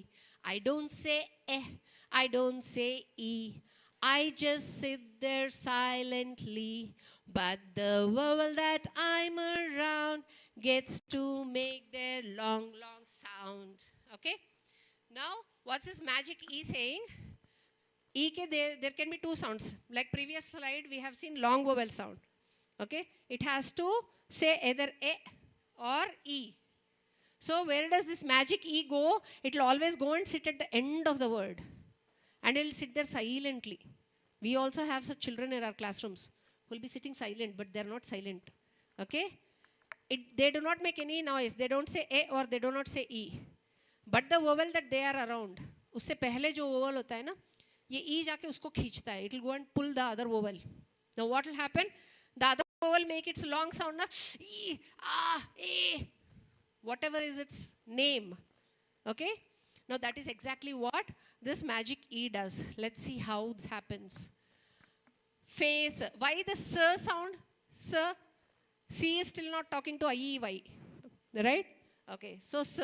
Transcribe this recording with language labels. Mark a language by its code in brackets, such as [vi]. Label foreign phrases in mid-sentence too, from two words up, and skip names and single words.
[en] I don't say eh, I don't say E, I just sit there silently, but the vowel that I'm around gets to make their long, long sound. Okay? Now, what's this magic E saying? E ke there can be two sounds. Like previous slide, we have seen long vowel sound. Okay, it has to say either A or E. So where does this magic E go? It will always go and sit at the end of the word. And it will sit there silently. We also have such children in our classrooms who will be sitting silent, but they are not silent. Okay? They do not make any noise. They don't say A or they do not say E. But the vowel that they are around, [hi] उससे पहले जो vowel होता है ना, ये E जाके उसको खींचता है. [en] It will go and pull the other vowel. Now what will happen? The other vowel make its long sound, na? E, A, whatever is its name. Okay? Now that is exactly what this magic E does. Let's see how this happens. Face. Why the S sound? S. C is still not talking to I, E, Y. Right? Okay. So S.